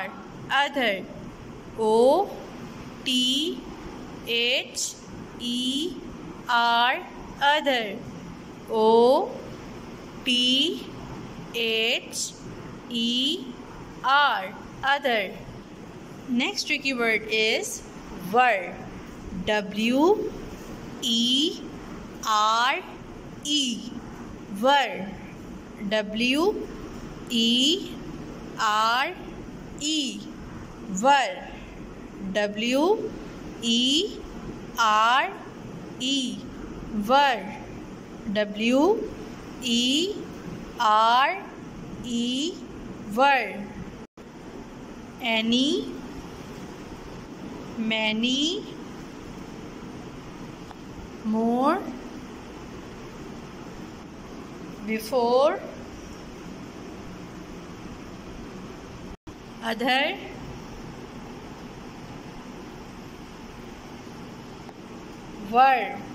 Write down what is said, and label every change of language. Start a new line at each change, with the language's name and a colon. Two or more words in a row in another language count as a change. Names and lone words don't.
English: Other. O T H E R. Other. O T H E R. Other. Next tricky word is were. W-E-R-E. Were. W-E-R-E. Were. W-E-R-E. Were. W-E-R-E. Were. Any, many, more, before, other, were.